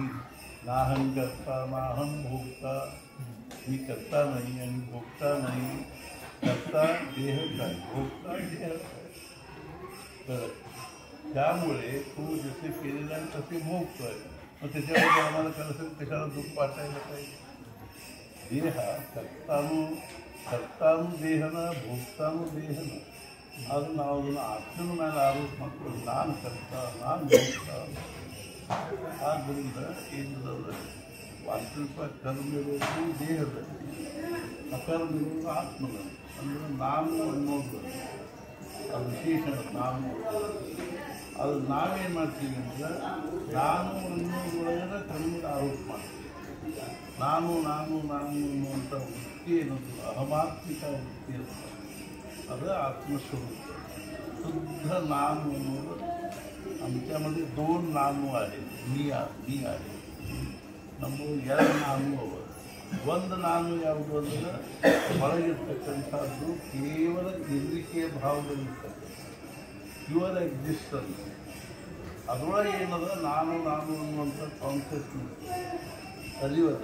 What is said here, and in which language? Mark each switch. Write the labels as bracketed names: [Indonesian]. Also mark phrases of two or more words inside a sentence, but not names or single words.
[Sanskrit] नाहं करता नाहं भोगता [Marathi] मी करता नाही आणि भोगता नाही. करता देह काय भोगता देह काय. त्यामुळे तू जसे केलेला आहे तसे भोगतोय. मग त्याच्यामध्ये आम्हाला कसं कशाला दुःख वाटायला पाहिजे. देह करताना [Kannada] ಕರ್ತಾನು ದೇಹನ ಭೋಕ್ತಾನು ದೇಹನ. ಅದು ನಾವು ಅದನ್ನು ಆತ್ಮನ ಮೇಲೆ ಆರೋಪ ಮಾಡ್ಕೊಂಡು ನಾನು ಕರ್ತ ನಾನು ಭೋಕ್ತ. ಆದ್ದರಿಂದ ಏನದ ವಾಸ್ತವಿಕ ಕರ್ಮ ಇರೋದು ದೇಹದಲ್ಲಿ, ಅಕರ್ಮ ಇರೋದು ಆತ್ಮದಲ್ಲಿ. ಅಂದರೆ ನಾನು ಅನ್ನೋದು ಅದು ವಿಶೇಷಣ. ನಾನು ಅದು ನಾವೇನು ಮಾಡ್ತೀವಿ ಅಂದರೆ ನಾನು ಅನ್ನೋದ್ರೊಳಗಡೆ ಕರ್ಮದ ಆರೋಪ ಮಾಡ್ತೀವಿ. ನಾನು ನಾನು ನಾನು ಅನ್ನುವಂಥ ವೃತ್ತಿ ಏನದು ಅಹಮಾತ್ಮಿಕ ವೃತ್ತಿ ಅಂತ, ಅದು आत्मस्वरूप. [Marathi] शुद्ध नाम आमच्यामध्ये दोन नामू आहेत. मी आहे. [Kannada] ನಮ್ಮದು ಎರಡು ನಾಮೂ ಅವ. ಒಂದು ನಾನು ಯಾವುದು ಅಂದರೆ ಒಳಗಿರ್ತಕ್ಕಂಥದ್ದು ಕೇವಲ ಇರಲಿಕ್ಕೆ ಭಾವದಲ್ಲಿರ್ತಕ್ಕಂಥ [English] pure existence. [Kannada] ಅದರೊಳಗೆ ಏನದ ನಾನು ನಾನು ಅನ್ನುವಂಥ ಕಾನ್ಸೆಪ್ಟ್ ಅರಿವದ.